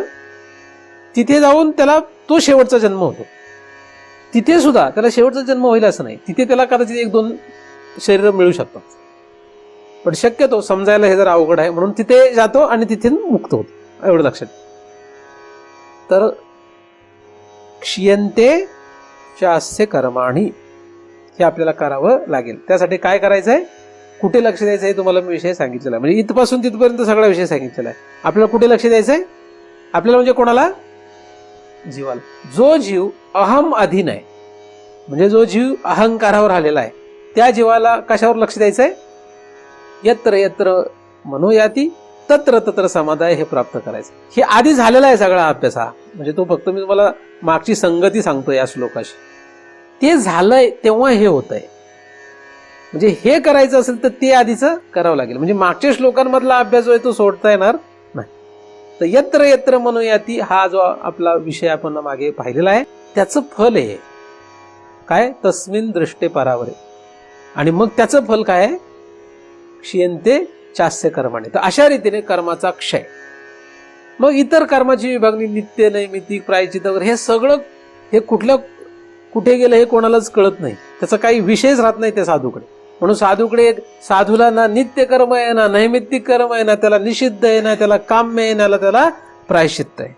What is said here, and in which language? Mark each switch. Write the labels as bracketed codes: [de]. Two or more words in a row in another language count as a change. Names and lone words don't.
[mr] तिथे जाऊन त्याला तो शेवटचा जन्म होतो. तिथे सुद्धा त्याला शेवटचा जन्म होईल असं नाही, तिथे त्याला कदाचित 1-2 शरीर मिळू शकतात. पण शक्यतो समजायला हे जर अवघड आहे म्हणून तिथे जातो आणि तिथे मुक्त होतो, एवढं लक्षात. तर [sa] क्षीयन्ते चास्य कर्माणि [mr] हे आपल्याला करावं लागेल. त्यासाठी काय करायचं आहे, कुठे लक्ष द्यायचं आहे तुम्हाला मी विषय सांगितलेला आहे. म्हणजे इथपासून तिथपर्यंत सगळा विषय सांगितलेला आहे. आपल्याला कुठे लक्ष द्यायचं आहे? आपल्याला म्हणजे कोणाला? जीवाला. जो जीव अहम अधीन आहे, म्हणजे जो जीव अहंकारावर आलेला आहे, त्या जीवाला कशावर लक्ष द्यायचं आहे? [sa] यत्र यत्र मनोयाती तत्र तत्र समाधाय [mr] हे प्राप्त करायचं. हे आधी झालेला आहे सगळा अभ्यास हा. म्हणजे तो फक्त मी तुम्हाला मागची संगती सांगतो या श्लोकाशी. ते झालंय तेव्हा हे होत आहे. म्हणजे हे करायचं असेल तर ते आधीचं करावं लागेल. म्हणजे मागच्या श्लोकांमधला अभ्यास जो आहे तो सोडता येणार नाही. तर [sa] यत्र यत्र मनोयाती [mr] हा जो आपला विषय आपण मागे पाहिलेला आहे त्याचं फल आहे काय? [sa] तस्मिन दृष्टे परावरे. [mr] आणि मग त्याचं फल काय आहे? [sa] क्षीयन्ते चास्य कर्माणि. [mr] तर अशा रीतीने कर्माचा क्षय. मग इतर कर्माची विभागणी नित्य नैमित्तिक प्रायश्चित्त वगैरे हे सगळं हे कुठे गेलं हे कोणालाच कळत नाही. त्याचा काही विषयच राहत नाही त्या साधूकडे. म्हणून साधूकडे साधूला ना नित्य कर्म आहे ना नैमित्तिक कर्म आहे ना त्याला निषिद्ध आहे ना त्याला काम्य आहे ना त्याला प्रायश्चित्त आहे.